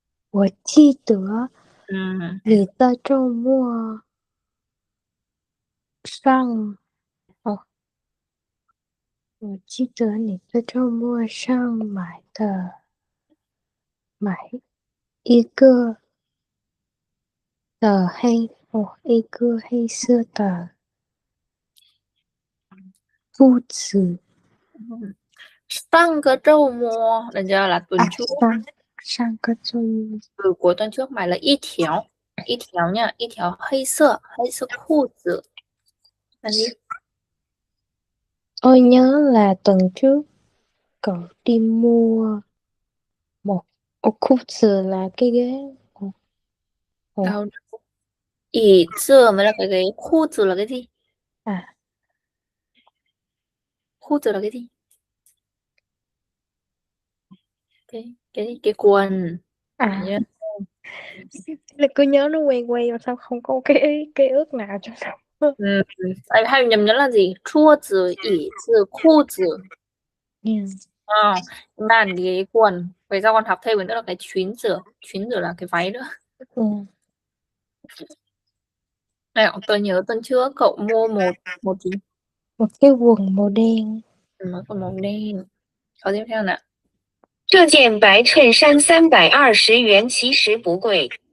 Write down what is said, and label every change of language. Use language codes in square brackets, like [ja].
[zh] 我记得你的周末上我记得你在周末上买一个黑色的裤子。上个周末 [vi] được chưa, là tuần trước. [zh] 上个周末 [vi] Cuối tuần trước [zh] 买了一条 [vi] nha, [zh] 一条黑色裤子 [vi] là gì? Tôi nhớ là tuần trước cậu đi mua một裤子 là cái ghế. Đâu? Ỉ chưa mới là cái ghế, khu từ là cái gì? Khu từ là cái gì? Cái quần. Yeah. Là cứ nhớ nó quen quen mà sao không có cái ước nào cho nó. Hay nhầm nhớ là gì? Chua từ, ỉ từ, khu từ. Bàn ghế quần. Vậy sao con học thêm nữa là cái chuyến rửa là cái váy nữa. Này, tôi nhớ tuần trước cậu mua một gì? Một cái quần màu đen. Một quần màu đen. Câu tiếp theo nào. [zh] 这件白衬衫320元，其实不贵。